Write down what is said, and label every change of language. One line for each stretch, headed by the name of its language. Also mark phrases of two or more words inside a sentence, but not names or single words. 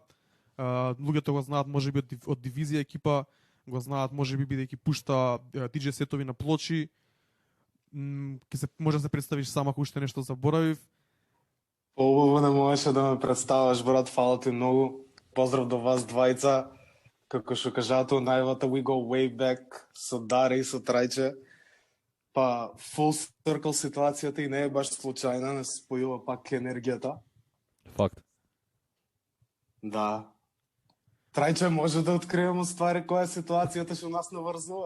Macedonian: Луѓето го знаат можеби од дивизија екипа, го знаат можеби бидејќи пушта DJ сетови на плочи. Може да се представиш сама ако уште нешто заборавив. Убаво не можеше да ме представаш, брат, фала ти многу. Поздрав до вас двајца. Како што кажато, најавата
English: we go way back
Macedonian: со Даре и со Трајче. Па
English: full circle
Macedonian: ситуацијата и не е баш случајна, не се спојува пак енергијата. Факт. Да. Трајче, може да откриеме ствари која е ситуацијата што нас наврзува.